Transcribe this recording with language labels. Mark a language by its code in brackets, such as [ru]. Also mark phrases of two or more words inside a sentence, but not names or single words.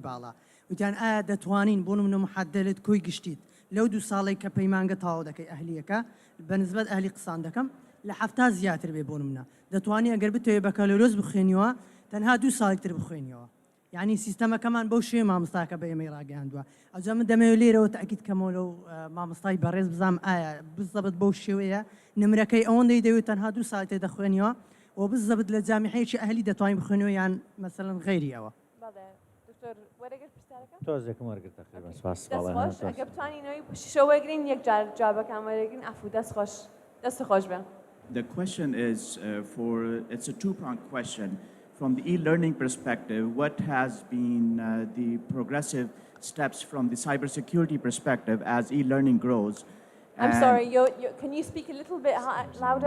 [ckb] باڵا وتیان ئایا دەتوانین بۆ نمونە محەددەلت کۆی گشتیت لەو 2 ساڵی کە پەیمانگە تاوا دەکەی ئەهلیەکە بەنسبەت ئەهلی قسان دەکەم لە 70 زیاتر بێ بۆ نمونە دەتوانی ئەگەر بتەوێت بەکەلۆریۆس بخوێنیەوە تەنها 2 ساڵی تر بخوێنیەوە یعنی سیستەمەکەمان بەو شێ مامۆستاکە بە ئێمەی ڕاگەیاندووە ئەوجا من دەمەوێت لێرەوە تاکید کەمەوە لەو مامۆستای بەڕێز بزانم ئایا بزەبت بەو شێوەیە نمرەکەی ئەوەندەی دەوێت تەنها 2 ساڵی تر دەخوێنیەوە و بزەبت لە جامعەیەکی ئەهلی دەتوانین بخوێنەوە یان مەسەڵەن غەیری ئەوە دکتۆر وەرەگەر پرسیارەکە تۆزێکم وەرگرت تقریبا سپاس دەستخۆش ئەگە بتوانینەوەی پشتیشەوە وەرگرین یەک جار جوابەکان وەرەگرین ئەفو دەست خۆش بێ. [en] The question is it's a two-pronged question. From the e-learning perspective, what has been the progressive steps from the cybersecurity perspective as e-learning grows? I'm sorry, can you speak a little bit louder?